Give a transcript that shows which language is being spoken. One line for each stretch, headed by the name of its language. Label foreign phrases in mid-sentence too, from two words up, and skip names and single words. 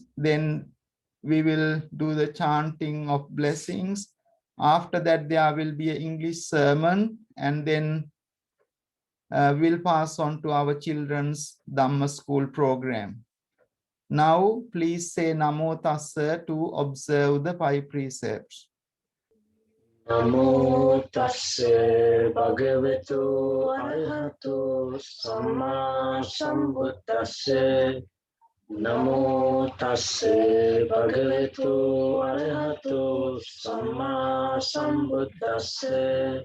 English: Then we will do the chanting of blessings. After that, there will be an English sermon, and then we'll pass on to our children's Dhamma school program. Now, please say
Pali: Namo Tassa
English: to observe the 5 precepts.
Pali: Namo Tassa Bhagavato Arahato Samma Sambuddhassa. Namo Tassa Bhagavato Arahato Samma Sambuddhassa.